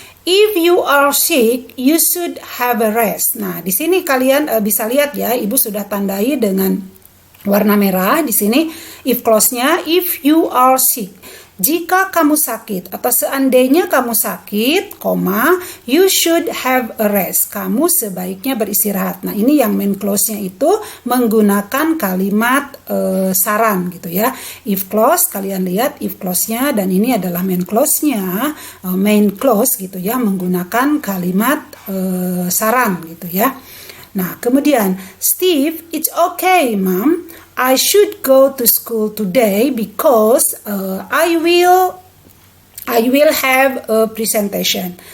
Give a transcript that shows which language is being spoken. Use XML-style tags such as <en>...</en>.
<en>If you are sick, you should have a rest.</en> <id>Nah, di sini kalian bisa lihat ya, Ibu sudah tandai dengan warna merah di sini.</id> <en>If clause-nya, if you are sick.</en> <id>Jika kamu sakit atau seandainya kamu sakit,</id> <en>you should have a rest.</en> <id>Kamu sebaiknya beristirahat. Nah, ini yang main clause-nya itu menggunakan kalimat saran gitu ya. If clause, kalian lihat if clause-nya, dan ini adalah main clause-nya, main clause gitu ya, menggunakan kalimat saran gitu ya. Nah, kemudian</id> <en>Steve, it's okay, Mom. I should go to school today because I will have a presentation.</en>